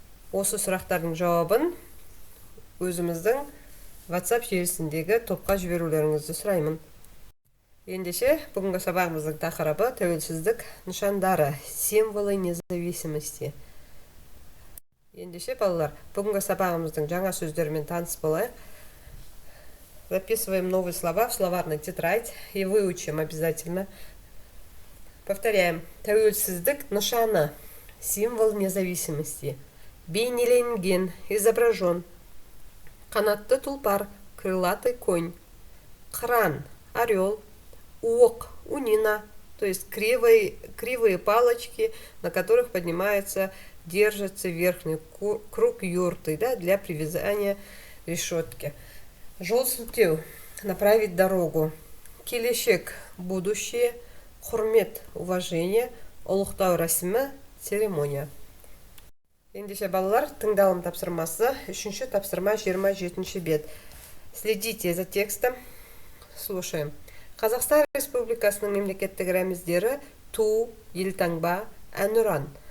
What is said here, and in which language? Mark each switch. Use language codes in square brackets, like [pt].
[kk] Осы сұрақтардың жауабын өзіміздің WhatsApp желісіндегі топқа жіберулеріңізді сұраймын. Ендеше, бүгінгі сабағымыздың тақырыбы тәуелсіздік нышандары, [ru] символы независимости. [kk] Ендеше, балалар, бүгінгі сабағымыздың жаңа сөздерімен таныс болайық. [ru] Записываем новые слова в словарной тетрадь и выучим обязательно. Повторяем. [kk] Тәуелсіздік нышаны, [ru] символ независимости. [kk] Бейнеленген, [ru] изображен. [kk] Қанатты тұлпар, [ru] крылатый конь. [kk] Кран, [ru] орел. Уок, унина, то есть кривые палочки, на которых держится верхний круг юрты, для привязания решетки. [kk] Жол сілтеу, [ru] направить дорогу. [kk] Келешек, [ru] будущее. [kk] Құрмет, [ru] уважение. [kk] Ұлықтау рәсімі, [ru] церемония. [kk] Ендеше, балалар, тыңдалым тапсырмасы, 3-ші тапсырма 27-ші бет. [ru] Следите за текстом. Слушаем. [kk] Қазақстан Республикасының мемлекеттік рәміздері ту, елтаңба, әнұран.